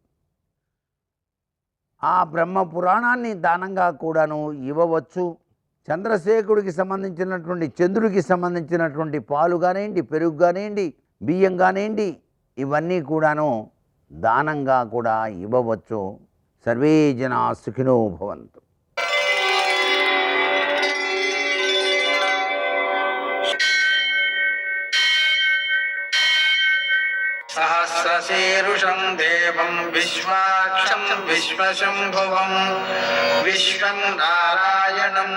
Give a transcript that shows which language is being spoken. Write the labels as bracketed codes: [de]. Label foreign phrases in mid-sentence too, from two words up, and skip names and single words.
[te] ఆ బ్రహ్మ పురాణాన్ని దానంగా కూడాను ఇవ్వవచ్చు. చంద్రశేఖరుడికి సంబంధించినటువంటి, చంద్రుడికి సంబంధించినటువంటి పాలు కానివ్వండి, పెరుగు కానివ్వండి, బియ్యం కానివ్వండి, ఇవన్నీ కూడాను దానంగా కూడా ఇవ్వవచ్చు. [sa] సర్వే జనా సుఖినో భవంతు. सहस्रशीर्षं देवं विश्वाक्षं विश्वशम्भुवं विश्वं नारायणं